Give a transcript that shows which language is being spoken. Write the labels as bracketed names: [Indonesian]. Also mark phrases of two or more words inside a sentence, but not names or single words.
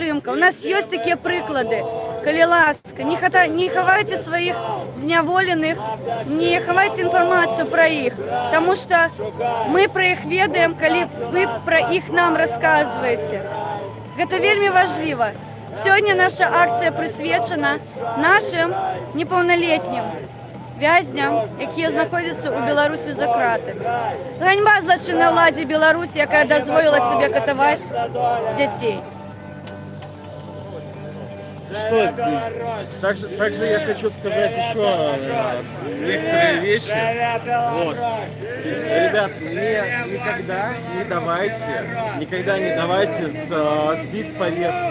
[Belarusian] У нас ёсць такія прыклады. Калі ласка, не хавайце сваіх зняволеных, не хавайце інфармацыю пра іх, таму што мы пра іх ведаем, калі вы пра іх нам расказваеце. Гэта вельмі важліва. [Russian] Сегодня наша акция [Belarusian] присвячена нашим непаўналетнім вязням, якія знаходзяцца ў Беларусі за кратамі. Ганьба злачыннай уладзе Беларусі, якая дазволіла себе катаваць дзяцей. [Russian] Что, также я хочу сказать еще некоторые вещи. Вот. Ребят, никогда не давайте сбить повестку.